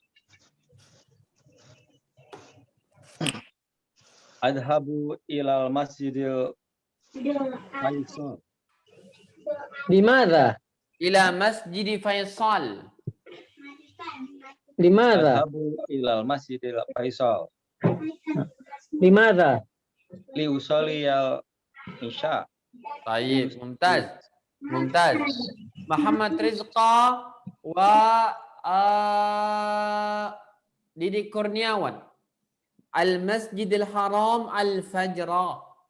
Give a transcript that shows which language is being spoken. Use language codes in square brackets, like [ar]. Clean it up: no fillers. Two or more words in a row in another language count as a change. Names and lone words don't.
[ar] أذهب إلى المسجد فيصل. Limadha? إلى مسجد فيصل. Limadha? أذهب إلى المسجد فيصل. Limadha? لأصلي العشاء. Baik, mumtaz. Muhammad Rizqa wa Didi Kurniawan. المسجد الحرام الفجر.